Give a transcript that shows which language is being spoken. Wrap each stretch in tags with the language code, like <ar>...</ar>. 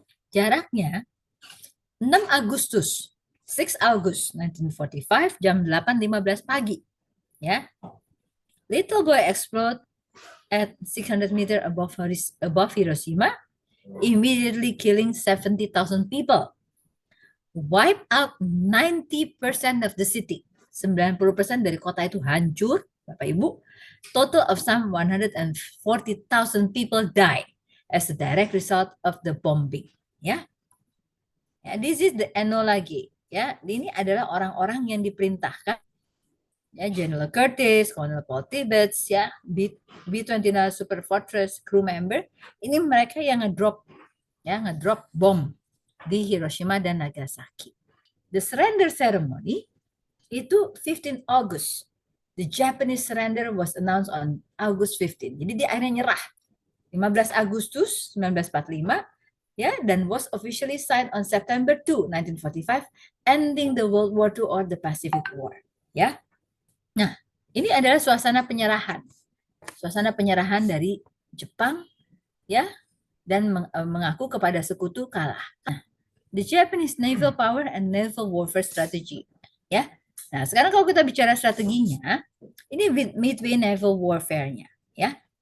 <id>Jaraknya 6 Agustus, 6 August 1945, jam 8.15 pagi. Ya.</id> <en>Little boy explode at 600 meter above Hiroshima, immediately killing 70,000 people. Wipe out 90% of the city.</en> <id>90% dari kota itu hancur, Bapak Ibu.</id> <en>Total of some 140,000 people died as a direct result of the bombing. Ya, this is the Enola Gay.</en> <id>Ya, ini adalah orang-orang yang diperintahkan.</id> <en>Ya, General Curtis, Colonel Paul Tibbets, ya, B-29 Super Fortress crew member.</en> <id>Ini mereka yang ngedrop bom di Hiroshima dan Nagasaki.</id> <en>The surrender ceremony itu 15 August. The Japanese surrender was announced on August 15.</en> <id>Jadi dia akhirnya nyerah 15 Agustus 1945, ya, dan</id> <en>was officially signed on September 2, 1945, ending the World War II or the Pacific War.</en> <id>Ya. Nah, ini adalah suasana penyerahan. Suasana penyerahan dari Jepang, ya, dan mengaku kepada sekutu kalah.</id> <en>Nah, the Japanese naval power and naval warfare strategy.</en> <id>Ya. Nah, sekarang kalau kita bicara strateginya, ini Midway naval warfare-nya, ya.</id>